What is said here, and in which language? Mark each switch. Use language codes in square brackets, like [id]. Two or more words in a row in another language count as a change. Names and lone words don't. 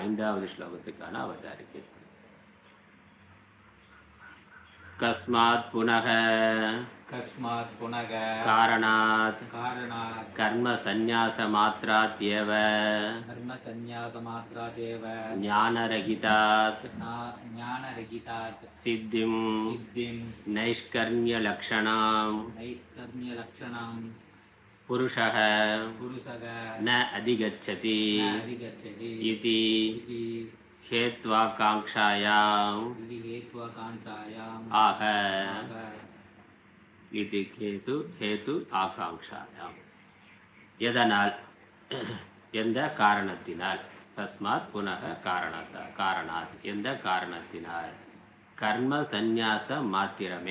[ta] 5வது ஸ்லோகத்துக்கான அவதாரிகை. [sa] कस्मात् पुनः कारणात् कर्म संन्यास मात्रादेव ज्ञानरहितात् सिद्धिम् नैष्कर्म्य लक्षणाम् पुरुषः न अधिगच्छति इति हेत्वाकांक्षायाम आह இது हेतु आकाङ्क्षायाम्. [ta] எதனால்? எந்த காரணத்தினால்? [sa] तस्मात् पुनः कारणात् [ta] எந்த காரணத்தினால்? கர்ம சந்நியாச மாத்திரமே.